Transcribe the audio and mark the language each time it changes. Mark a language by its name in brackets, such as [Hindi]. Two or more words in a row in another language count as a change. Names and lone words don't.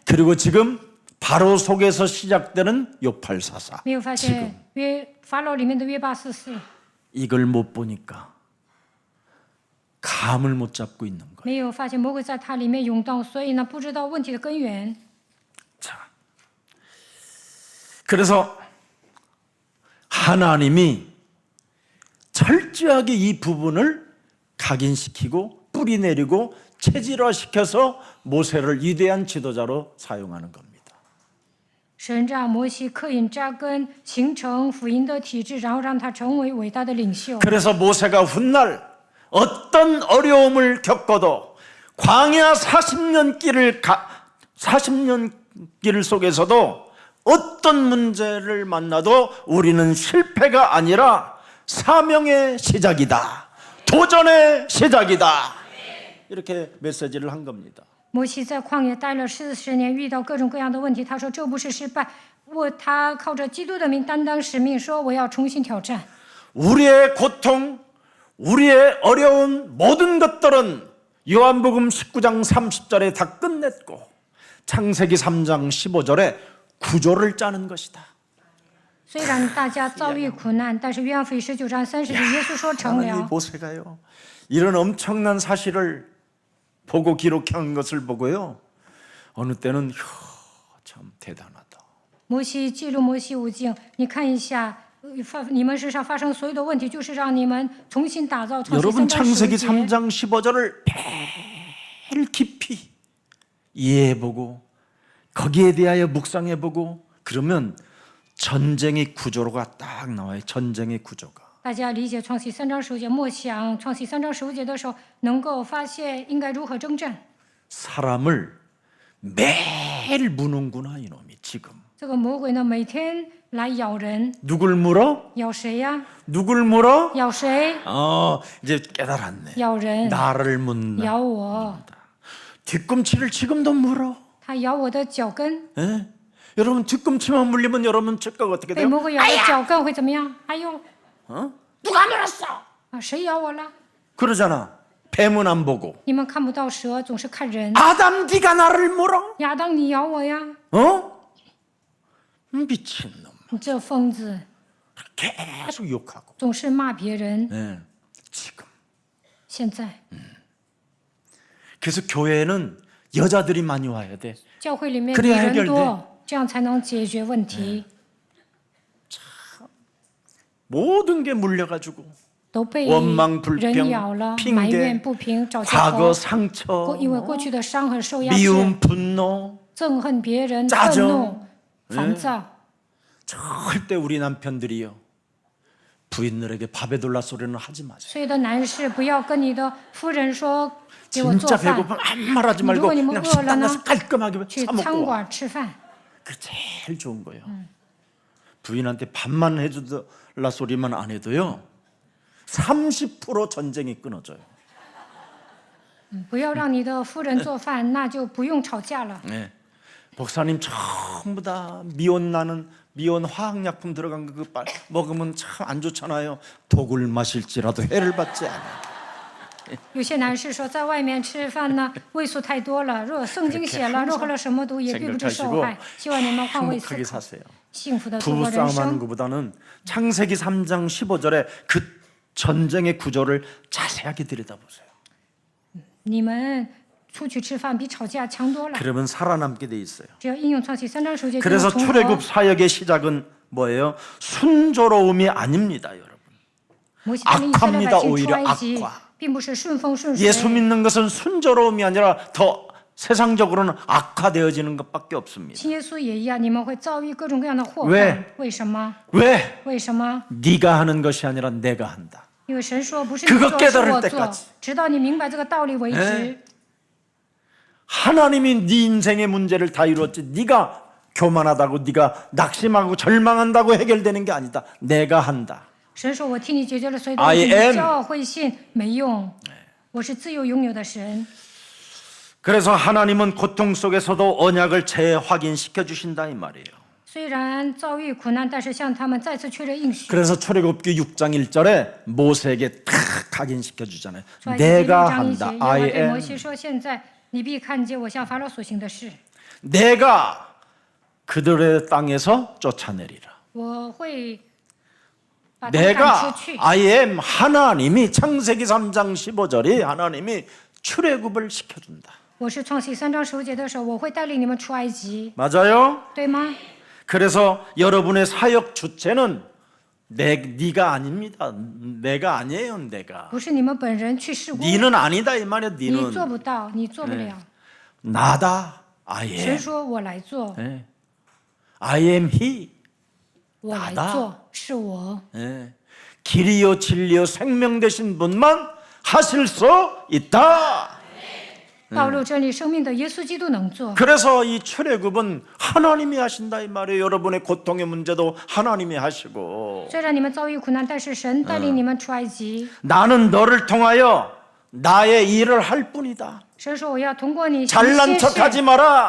[Korean] 그리고 지금 바로 속에서 시작되는 요팔사사. [Chinese] 没有发现法老里面的约巴四世， [Korean] 이걸 못 보니까 감을 못 잡고 있는 거예요. [Chinese] 没有发现魔鬼在他里面涌动，所以呢不知道问题的根源。 [Korean] 자, 그래서 하나님이 철저하게 이 부분을 각인시키고 뿌리 내리고 체질화시켜서 모세를 위대한 지도자로 사용하는 겁니다. [Chinese] 神让摩西刻印扎根，形成福音的体制，然后让他成为伟大的领袖。 [Korean] 그래서 모세가 훗날 어떤 어려움을 겪어도 광야 40년 길 속에서도 어떤 문제를 만나도 우리는 실패가 아니라 사명의 시작이다. 도전의 시작이다. 이렇게 메시지를 한 겁니다. [Chinese] 摩西在旷野待了40年，遇到各种各样的问题，他说这不是失败，他靠着基督的名担当使命，说我要重新挑战。 [Korean] 우리의 고통, 우리의 어려운 모든 것들은 요한복음 19장 30절에 다 끝냈고 창세기 3장 15절에 구조를 짜는 것이다. [Chinese] 虽然大家遭遇苦难，但是约翰福音19章30节，耶稣说成 [Korean] 하나님 [Chinese] 了。 [Korean] 모세가요. 이런 엄청난 사실을 보고 기록한 것을 보고요. 어느 때는 참 대단하다. [Chinese] 摩西记录摩西五经，你看一下，你们身上发生所有的问题，就是让你们重新打造创世 [Korean] 여러분 [Chinese] 3章 [Korean] 창세기 [Chinese] 10节。 [Korean] 3장 15절을 매일 깊이 이해해보고 거기에 대하여 묵상해보고 그러면 전쟁의 구조가 딱 나와요. 전쟁의 구조가. [Chinese] 大家理解创世3章15节，默想创世3章15节的时候，能够发现应该如何征战。 [Korean] 사람을 매일 무는구나 이놈이 지금. [Chinese] 这个魔鬼呢，每天来咬人， [Korean] 누굴 물어? [Chinese] 咬谁呀？ [Korean] 누굴 물어? [Chinese] 咬谁？ [Korean] 이제 깨달았네. [Chinese] 咬人， [Korean] 나를 묻는다. [Chinese] 咬我。 [Korean] 뒤꿈치를 지금도 물어. [Chinese] 他咬我的脚跟， [Korean] 예? 여러분 뒤꿈치만 물리면 여러분 즉각 어떻게 [Chinese] 被 [Korean] 돼요? [Chinese] 魔鬼咬的脚跟会怎么样？哎呦， [Korean] 누가 물었어? [Chinese] 啊，谁咬我了？ [Korean] 그러잖아. 뱀은 안 보고. [Chinese] 你们看不到蛇，总是看人。 [Korean] 아담 네가 나를 물어? [Chinese] 亚当，你咬我呀！ [Korean] 미친놈. [Chinese] 你这疯子， [Korean] 계속 욕하고. [Chinese] 总是骂别人。 [Korean] 예. 지금. [Chinese] 现在 [Korean] 그래서 교회에는 여자들이 많이 와야 돼. [Chinese] 教会里面 [Korean] 그래야 [Chinese] 女人 [Korean] 해결돼 [Chinese] 多，这样才能解决问题。 [Korean] 모든 게 물려가지고 [Chinese] 都被 [Korean] 원망 [Chinese] 人咬 [Korean] 불평 [Chinese] 了，埋 [Korean] 핑계 [Chinese] 怨不平，找借 [Korean] 과거 [Chinese] 口， [Korean] 상처 [Chinese] 因为过去的伤痕受压制， [Korean] 미움 분노 [Chinese] 憎恨别人、 [Korean] 짜증 [Chinese] 愤怒、烦躁。 [Korean] 절대 우리 남편들이요 부인들에게 바베돌라 소리는 하지 마세요. [Chinese] 所有的男士不要跟你的夫人说给我做 [Korean] 진짜 [Chinese] 饭， [Korean] 배고프면 아무 말하지 말고 누가 그냥 먹으러 식당 가나? 가서 깔끔하게 [Chinese] 去 [Korean] 사 [Chinese] 餐 [Korean] 먹고 와. [Chinese] 馆吃饭。 [Korean] 그 제일 좋은 거예요. 부인한테 밥만 해주더라 소리만 안 해도요 30% 전쟁이 끊어져요. [Chinese] 不要让你的夫人做饭，那就不用吵架了。 [Korean] 네. 목사님 전부 다 미온 나는 미온 화학약품 들어간 거 그거 먹으면 참 안 좋잖아요. 독을 마실지라도 해를 받지 않아. [Chinese] 有些男士说，在外面吃饭呢，味素太多了。若圣经写了，若喝了什么毒，也必不致受害。希望你们换位思 [Korean] 행복하게 [Chinese] 考， [Korean] 사세요. [Chinese] 幸福的度过人 [Korean] 부부싸움하는 [Chinese] 生。 [Korean] 것보다는 창세기 3장 15절에 그 전쟁의 구조를 자세하게 들여다보세요. [Chinese] 你们出去吃饭比吵架强多了。 [Korean] 그러면 살아남게 돼 있어요. [Chinese] 只要应用创世3章10节，就 [Korean] 그래서 [Chinese] 能重 [Korean] 출애굽 [Chinese] 合。 [Korean] 사역의 시작은 뭐예요? 순조로움이 아닙니다, 여러분. [Chinese] 摩西带领以色列百姓出 [Korean] 악화입니다, [Chinese] 埃及 [Korean] 악화 ， [Chinese] 并不是顺风顺水。 [Korean] 예수 믿는 것은 순조로움이 아니라 더 세상적으로는 악화되어지는 것밖에 없습니다. [Chinese] 信耶稣也一样，你们会遭遇各种各样的祸 [Korean] 왜 [Chinese] 患。为什么？ [Korean] 왜? [Chinese] 为什么？ [Korean] 네가 하는 것이 아니라 내가 한다. [Chinese] 因为神说不是你 [Korean] 그거 [Chinese] 做，是 [Korean] 깨달을 [Chinese] 我 [Korean] 때까지 [Chinese] 做，直到你明白这个道理为止。 [Korean] 네. 하나님이 네 인생의 문제를 다 이루었지 네가 교만하다고 네가 낙심하고 절망한다고 해결되는 게 아니다. 내가 한다. [Chinese] 神说：“我替你解决了所有的 I 问题， am 骄傲会信没用。我是自由拥有的神。 [Korean] 그래서 하나님은 고통 속에서도 언약을 재확인시켜 주신다 이 말이에요. [Chinese] 虽然遭遇苦难，但是向他们再次确认应许。 [Korean] 그래서 출애굽기 6장 1절에 모세에게 탁 각인시켜 주잖아요. [Chinese] 出埃及记6 [Korean] 내가 [Chinese] 章1节， [Korean] 한다. [Chinese] 耶和华 I 对摩 am. 西说：“现在你必看见我向法老所行的事， [Korean] 내가 그들의 땅에서 쫓아내리라. [Chinese] 我会把他们赶 [Korean] 내가 [Chinese] 出去。 [English] I am [Korean] 하나님이 창세기 3장 15절이 하나님이 출애굽을 시켜준다. [Chinese] 我是创世3章10节的时候，我会带领你们出埃及， [Korean] 맞아요? [Chinese] 对吗？ [Korean] 그래서 여러분의 사역 주체는 네가 아닙니다. 내가 아니에요. 내가 [Chinese] 不是你们本人去试过， [Korean] 니는 아니다 이 말이야. [Chinese] 你做 [Korean] 니는 [Chinese] 不到，你做不了。 [Korean] 나다. I [Chinese] 神 am. 说：“我来做， [Korean] 예. [English] I am he. [Chinese] 我来 [Korean] 나다 [Chinese] 做，是我。 [Korean] 예. 길이요 진리요 생명 되신 분만 하실 수 있다. [Chinese] 道路、真理、生命的耶稣基督能做。 [Korean] 그래서 이 출애굽은 하나님이 하신다 이 말이에요. 여러분의 고통의 문제도 하나님이 하시고 [Chinese] 虽然你们遭遇苦难，但是神带领你们出埃及。 [Korean] 나는 너를 통하여 나의 일을 할 뿐이다. [Chinese] 神说：“我要通过你行 [Korean] 잘난 [Chinese] 些 [Korean] 척하지 [Chinese] 事， [Korean] 마라.